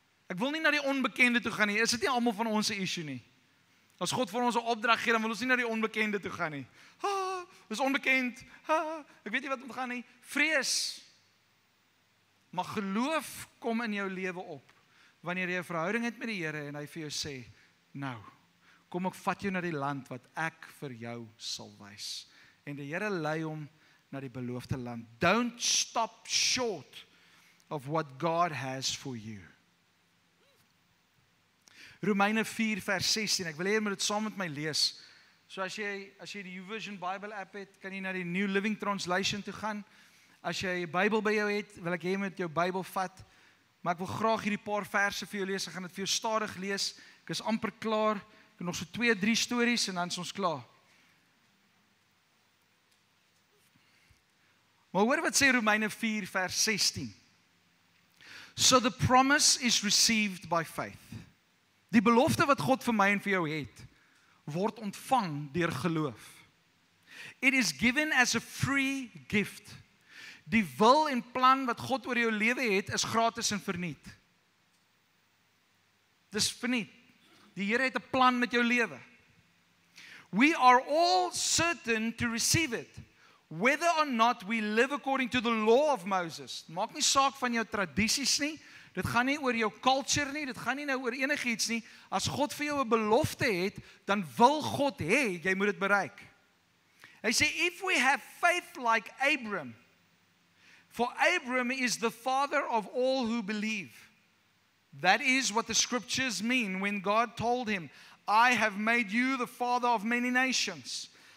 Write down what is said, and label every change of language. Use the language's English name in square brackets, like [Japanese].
[Afrikaans] Ek wil nie na die onbekende toe gaan nie. Is dit nie almal van ons se issue nie? As God vir ons 'n opdrag gee, dan wil ons nie na die onbekende toe gaan nie. Dis onbekend. Ek weet nie wat om te gaan nie. Vrees. Maar geloof kom in jou lewe op wanneer jy 'n verhouding het met die Here en hy vir jou sê, nou, kom ek vat jou na die land wat ek vir jou sal wys. En die Here lei hom na die beloofde land. [English] Don't stop short of what God has for you. [Afrikaans] Romeine 4 vers 16, ek wil hê jy moet dit saam met my lees. So as jy die YouVersion Bible app het, kan jy na die New Living Translation toe gaan. As jy 'n Bybel by jou het, wil ek hê jy moet jou Bybel vat. Maar ek wil graag hierdie paar verse vir jou lees. Ek gaan dit vir jou stadig lees. Ek is amper klaar. Ek het nog so 2-3 stories en dan is ons klaar. Maar hoor wat sê Romeine 4 vers 16. [English] So the promise is received by faith. [Afrikaans] Die belofte wat God vir my en vir jou het, word ontvang deur geloof. [English] It is given as a free gift. [Afrikaans] Die wil en plan wat God oor jou lewe het, is gratis en verniet. Dis verniet. Die Here het 'n plan met jou lewe. [English] We are all certain to receive it, whether or not we live according to the law of Moses. [Afrikaans] Maak nie saak van jou tradisies nie. Dit gaan nie oor jou culture nie, dit gaan nie nou oor enigiets nie. As God vir jou 'n belofte het, dan wil God hê jy moet dit bereik. Hy sê, [English] if we have faith like Abram, for Abram is the father of all who believe. That is what the scriptures mean when God told him, I have made you the father of many nations.